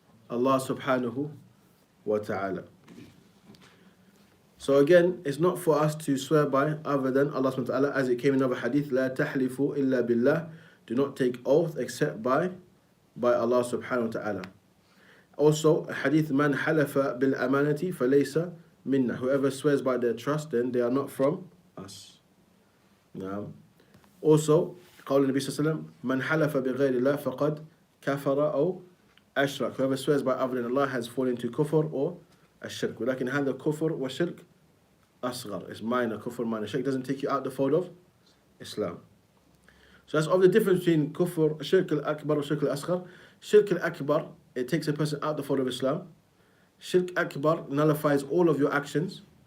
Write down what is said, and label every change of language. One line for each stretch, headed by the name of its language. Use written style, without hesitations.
English: Allah subhanahu wa ta'ala. So again, it's not for us to swear by other than Allah subhanahu wa ta'ala, as it came in another hadith,
Arabic: لَا تَحْلِفُوا إِلَّا بِاللَّهِ.
English: Do not take oath except by Allah subhanahu wa ta'ala. Also, a hadith,
Arabic: man halafa bil amanati falaysa minna.
English: Whoever swears by their trust, then they are not from us. Now, Also,
Arabic: قول النبي صلى الله عليه وسلم من حلف بغير الله فقد كفر أو أشرك.
English: Whoever swears by other than Allah has fallen into kufr or ashirk.
Arabic: ولكن هذا كفر وشرك أصغر.
English: It's minor, kufr minor. Shirk doesn't take you out the fold of Islam. So that's of the difference between kufr, shirk al-akbar or shirk al-asghar. Shirk al-akbar, it takes a person out the fold of Islam. Shirk akbar nullifies all of your actions.